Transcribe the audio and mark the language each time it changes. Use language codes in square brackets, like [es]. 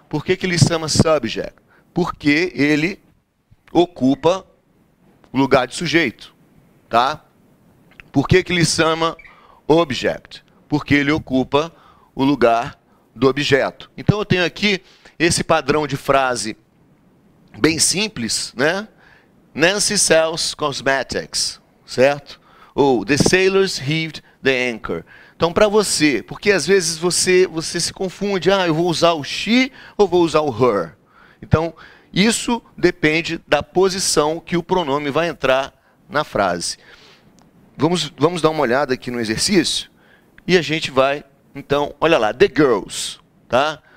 [pt] Por que ele se chama subject? Porque ele ocupa o lugar de sujeito. Tá? Por que ele se chama object? Porque ele ocupa o lugar do objeto. Então eu tenho aqui esse padrão de frase bem simples, né? [en] Nancy sells cosmetics, certo? Ou the sailors heaved the anchor. [pt] Então para você, porque às vezes você se confunde, eu vou usar o she ou vou usar o her. Então isso depende da posição que o pronome vai entrar na frase. Vamos dar uma olhada aqui no exercício e a gente vai, então, olha lá, [en] the girls, [pt] tá?